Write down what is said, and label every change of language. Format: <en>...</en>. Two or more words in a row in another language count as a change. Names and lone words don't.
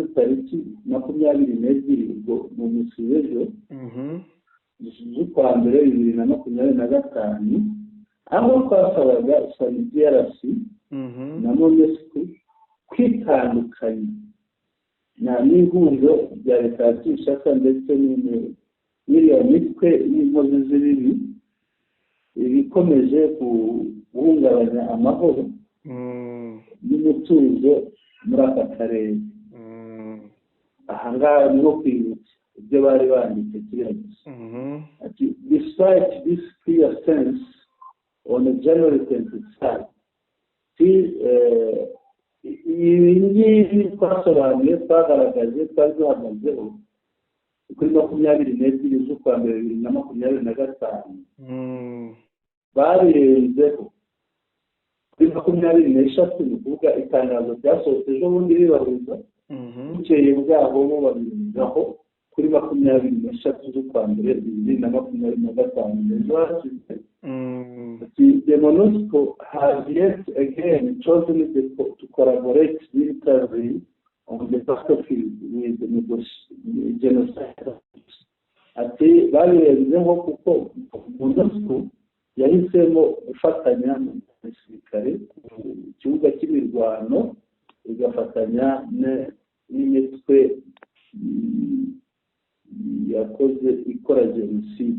<rw>tariki 22 ubwo mu munsi w'ejo z'ukwa mbere 2025 aho twasabaga DRC na MONUSCO kwitandukanya n'ihuriro rya leta ya Kinshasa ndetse n'iriya mitwe y'inkozi z'ibibi ibikomeje guhungabanya amahoro n'umutuzo muri aka karere. Aha ngaha ni ho kwibutsa ibyo bari banditse kiriya gusa.</rw> <en>Despite this clear sense on January 23rd,</en> <rw>ibi ngibi twasobanuye twagaragaje twari duhagazeho kuri 22 z'ukwa mbere 2025 babirenzeho kuri 23 ni ukuvuga itangazo ryasohotse ejo bundi ribahuza bukeye bwaho bo babirenzaho kuri 23 z'ukwa mbere</rw> <en>2025 The MONUSCO has yet again chosen to collaborate militarily on the battlefield with the genocide.</en> <rw>Ati babirenzeho kuko MONUSCO yahisemo gufatanya n'abasirikare ku kibuga cy'imirwano igafatanya n'imitwe yakoze ikora jenoside.</rw>